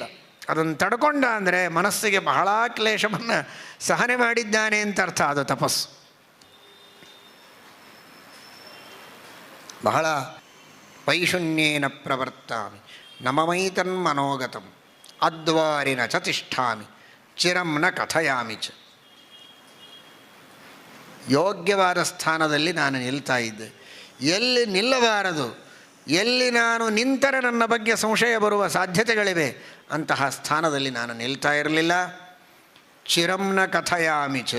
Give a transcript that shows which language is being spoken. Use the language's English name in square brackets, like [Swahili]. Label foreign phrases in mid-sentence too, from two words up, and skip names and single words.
[Kannada] ಅದನ್ನು ತಡ್ಕೊಂಡ ಅಂದರೆ ಮನಸ್ಸಿಗೆ ಬಹಳ ಕ್ಲೇಶವನ್ನು ಸಹನೆ ಮಾಡಿದ್ದಾನೆ ಅಂತ ಅರ್ಥ. ಅದು ತಪಸ್ಸು. ಬಹಳ [Sanskrit] ಪೈಶುನ್ಯೇನ ಪ್ರವರ್ತಾಮಿ, ನಮಮೈತನ್ಮನೋಗತಂ ಅದ್ವಾರಿನ ಚ ತಿಷ್ಠಾಮಿ ಚಿರಂ ನ ಕಥಯಾಮಿ ಚ. [Kannada] ಯೋಗ್ಯವಾದ ಸ್ಥಾನದಲ್ಲಿ ನಾನು ನಿಲ್ತಾ ಇದ್ದೆ. ಎಲ್ಲಿ ನಿಲ್ಲಬಾರದು, ಎಲ್ಲಿ ನಾನು ನಿಂತರೆ ನನ್ನ ಬಗ್ಗೆ ಸಂಶಯ ಬರುವ ಸಾಧ್ಯತೆಗಳಿವೆ, ಅಂತಹ ಸ್ಥಾನದಲ್ಲಿ ನಾನು ನಿಲ್ತಾ ಇರಲಿಲ್ಲ. [Sanskrit] ಚಿರಂನ ಕಥಯಾಮಿ ಚ.